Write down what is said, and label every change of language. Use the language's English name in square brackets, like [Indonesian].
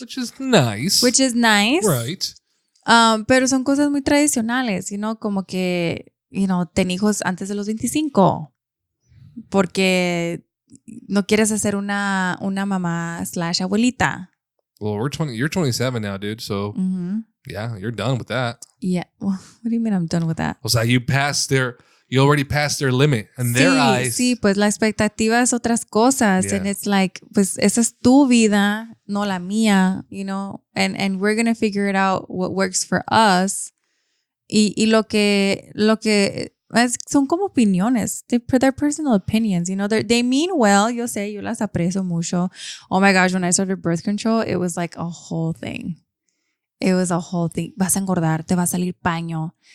[English] Which is nice. Right. [Spanish] Pero son cosas muy tradicionales, como que, ten hijos antes de los 25. Porque no quieres hacer una mamá / abuelita. [English] Well, you're 27 now, dude. So, yeah, you're done with that. Yeah. Well, what do you mean I'm done with that? [Spanish] O sea, [English] you already passed their limit in their eyes. [Spanish] Sí, pues la expectativa es otras cosas. [English] Yeah. And it's like, [Spanish] pues esa es tu vida, no la mía, [English] and we're going to figure it out what works for us. [Spanish] Y lo que son como opiniones. [English] They're personal opinions, they mean well. [Spanish] Yo sé, yo las aprecio mucho. [English] Oh my gosh, when I started birth control, it was like a whole thing. It was a whole thing. [Spanish] Vas a engordar, te va a salir paño.